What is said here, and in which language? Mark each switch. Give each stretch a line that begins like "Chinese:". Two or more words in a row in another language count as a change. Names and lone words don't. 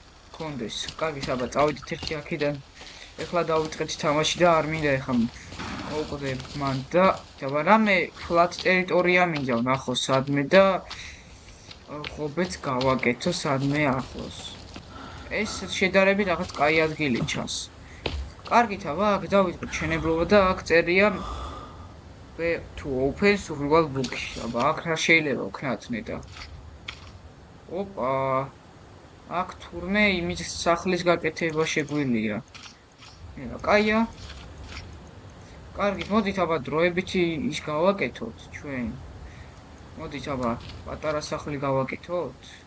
Georgian: კარგი, აბა წავიდეთ ერთი აქედან ეხლა დავიწყეთ თამაში და არ მინდა ეხლა მოვკვდებ მან და რამე ფლატ ტერიტორია მინდა ვნახო სადმე და ღობეც გავაკეთო სადმე ახლოს. ეს შედარებით რაღაც კაი ადგილი ჩანს. კარგით, აბა აქ დავიწყოთ შენებლობა და აქ წერია
English: to open survival book.
Georgian: აბა აქ რა შეიძლება ვქნათ ნეტა. ოპა. აქ თურმე იმის სახლის გაკეთება შეგვიძლია. ნელა, კაია. კარგით, მოდით აბა დროებითი ის გავაკეთოთ ჩვენ. მოდით აბა პატარა სახლი გავაკეთოთ.